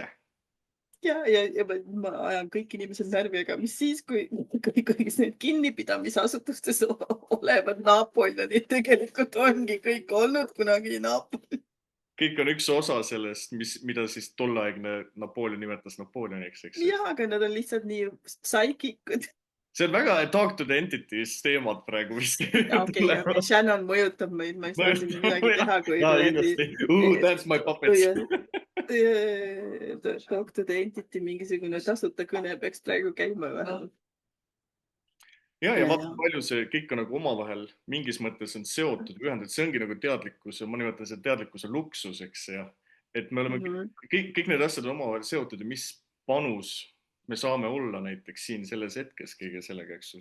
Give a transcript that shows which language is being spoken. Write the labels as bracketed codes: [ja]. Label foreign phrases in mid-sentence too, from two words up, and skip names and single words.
[et] Ja ma ajan kõik inimesed närvi, aga mis siis, kui kõik need kinnipidamisasutustes olevad Napoleonid tegelikult ongi kõik olnud kunagi Napoleon. Kõik on üks osa sellest, mida siis tolleaegne Napoleon nimetas Napoleoniks, eks? Jah, aga nad on lihtsalt nii psychikud. See on väga [en] talk to the entities [et] teemad praegu vist. Okei, Shannon mõjutab meid, ma ei saa siin midagi teha, kui... Ja, kindlasti. [en] That's my puppets. Talk to the entity, [et] mingisugune tasuta kõne peaks praegu käima vähemalt. Ja vaata palju see kõik on nagu omavahel mingis mõttes on seotud ühendad. See ongi nagu teadlikkus ja ma nimetan see teadlikkuse luksuseks ja et me oleme kõik need asjad on omavahel seotud ja mis panus me saame olla näiteks siin selles hetkes kõige sellega, eks ju.